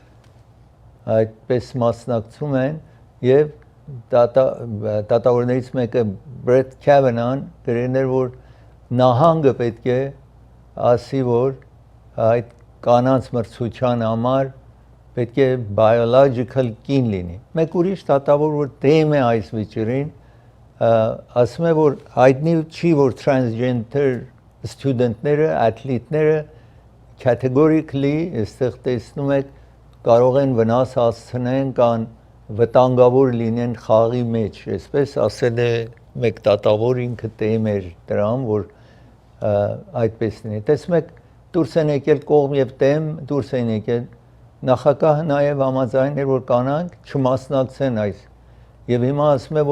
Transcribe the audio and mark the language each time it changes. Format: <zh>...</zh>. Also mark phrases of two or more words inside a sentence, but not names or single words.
<hy>այդպես մասնակցում են եւ դատավորներից մեկը Brett Kavanaugh գրել էր որ նահանգը պետք է ասի որ այդ կանանց մրցության համար պետք է biological կին լինի մեկ ուրիշ դատավոր որ դեմ է այս վիճերին ասում է որ հայտնի չի որ</hy> <en>transgender student-</en> <hy>ները աթլետները categorically այստեղ տեսնում եք կարող են վնաս հասցնեն կան վտանգավոր լինեն խաղի մեջ այսպես ասել է մեկ դատավոր ինքը դեմ էր դրան որ այդպես լինի տեսնում եք դուրս են եկել կողմ եւ դեմ դուրս են եկել նախագահը նաեւ համաձայն էր որ կանանք չմասնակցեն այս եւ հիմա ասում է</hy>